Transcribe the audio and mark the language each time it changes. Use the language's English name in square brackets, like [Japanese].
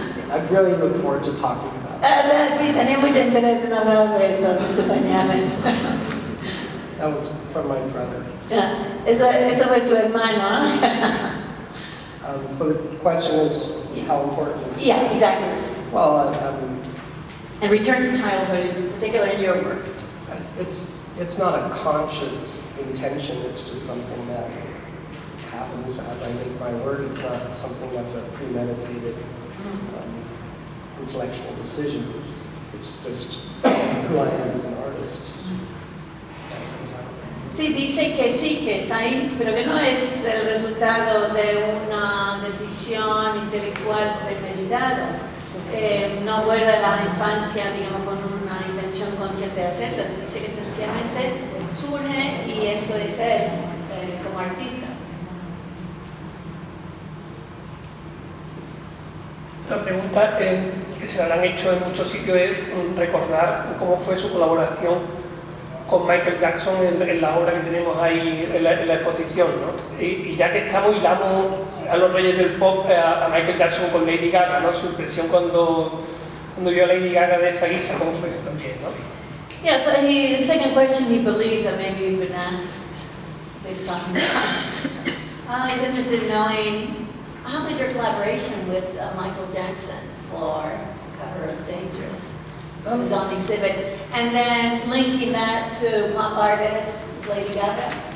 [English] I really look forward to talking about it. [Spanish] Sí, tenía mucho interés en hablar de eso, de sus pañales. [English] That was from my brother. [Spanish] Eso fue su hermano, ¿no? [English] So the question is, how important is it? Yeah, exactly. Well, And return to childhood, in particular in your work. it's not a conscious intention, it's just something that happens as I make my work. It's not something that's a premeditated intellectual decision. It's just who I am as an artist. [Spanish] Sí, dice que sí, que está ahí, pero que no es el resultado de una decisión intelectual premeditada. No vuelve a la infancia, digamos, con una intención consciente de hacerlo. Dice que sencillamente surge y eso es él como artista. La pregunta que se la han hecho en muchos sitios es recordar cómo fue su colaboración con Michael Jackson en la obra que tenemos ahí en la exposición, ¿no? Y ya que estamos hilamos a los reyes del pop, a Michael Jackson con Lady Gaga, ¿no? Su impresión cuando vio a Lady Gaga de esa guisa, ¿cómo fue también, no? [English] Yeah, so the second question, he believes that maybe you've been asked this time. He's interested in knowing how was your collaboration with Michael Jackson for cover of Dangerous? This is on exhibit. And then linking that to pop artist Lady Gaga.